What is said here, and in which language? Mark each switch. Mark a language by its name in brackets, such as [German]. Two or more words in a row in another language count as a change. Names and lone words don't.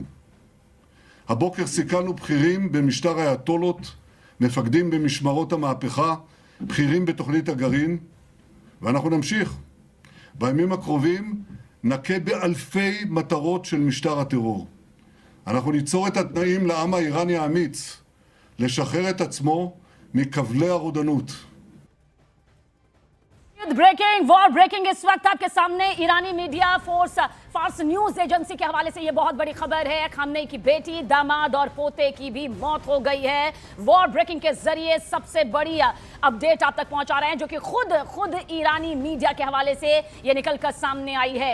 [Hebrew] הבוקר סיכלנו בכירים במשטר האייתולות, מפקדים במשמרות המהפכה, בכירים בתוכנית הגרעין, ואנחנו נמשיך. בימים הקרובים נכה באלפי מטרות של משטר הטרור. אנחנו ניצור את התנאים לעם האיראני האמיץ לשחרר את עצמו מכבלי הרודנות. [English] Breaking war breaking [Hindi] इस वक्त आपके सामने ईरानी मीडिया फार्स न्यूज एजेंसी के हवाले से ये बहुत बड़ी खबर है। खामनेई की बेटी, दामाद और पोते की भी मौत हो गई है। [English] war breaking [Hindi] के जरिए सबसे बड़ी अपडेट आप तक पहुंचा रहे हैं जो कि खुद ईरानी मीडिया के हवाले से ये निकलकर सामने आई है।